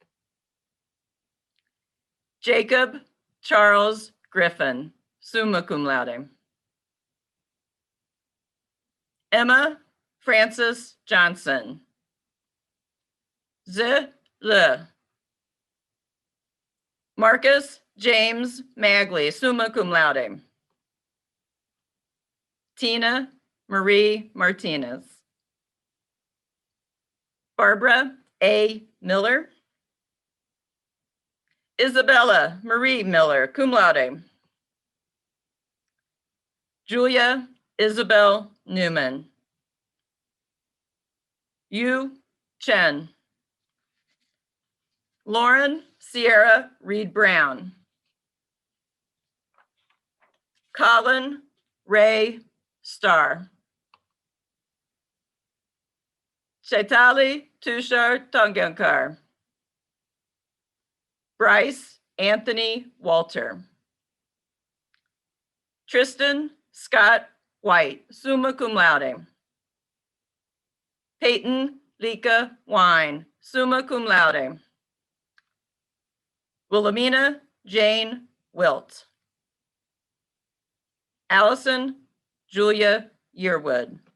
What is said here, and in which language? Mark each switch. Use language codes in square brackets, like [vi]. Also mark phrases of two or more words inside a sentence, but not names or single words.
[en] Jacob Charles Griffin, [la] summa cum laude. [en] Emma Frances Johnson. Le. Marcus James Magley, [la] summa cum laude. [en] Tina Marie Martinez. Barbara A. Miller. Isabella Marie Miller, [la] cum laude. [en] Julia Isabel Newman. Yu Chen. Lauren Sierra Reed Brown. Colin Ray Starr. Chaitali Tushar Tungankar. Bryce Anthony Walter. Tristan Scott White, [la] summa cum laude. [en] Peyton Lika Wine, [la] summa cum laude. [en] Wilhelmina Jane Wilt. Allison Julia Yearwood.